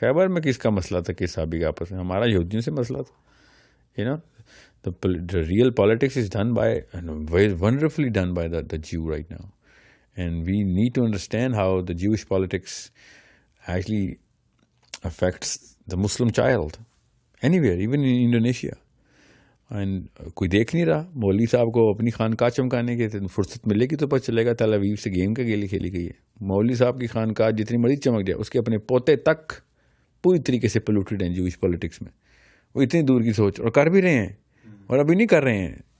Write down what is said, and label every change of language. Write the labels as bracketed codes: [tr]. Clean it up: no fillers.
[ur] خیبر میں کس کا مسئلہ تھا, کس صحابی کا آپس میں, ہمارا یہودیوں سے مسئلہ تھا. [en] The real politics is done by, very wonderfully done by the Jew right now. And we need to understand how the Jewish politics actually affects the Muslim child. Anywhere, even in Indonesia. [ur] And کوئی دیکھ نہیں رہا, مولوی صاحب کو اپنی خانقاہ چمکانے کے فرصت ملے گی تو پتہ چلے گا تل اویو سے گیم کا گیلی کھیلی گئی ہے. مولوی صاحب کی خانقاہ جتنی مرضی چمک جائے, اس کے اپنے پوتے تک پوری طریقے سے پولوٹیڈ ہیں جوش پولیٹکس میں. وہ اتنی دور کی سوچ, اور کر بھی رہے ہیں, اور ابھی نہیں کر رہے ہیں.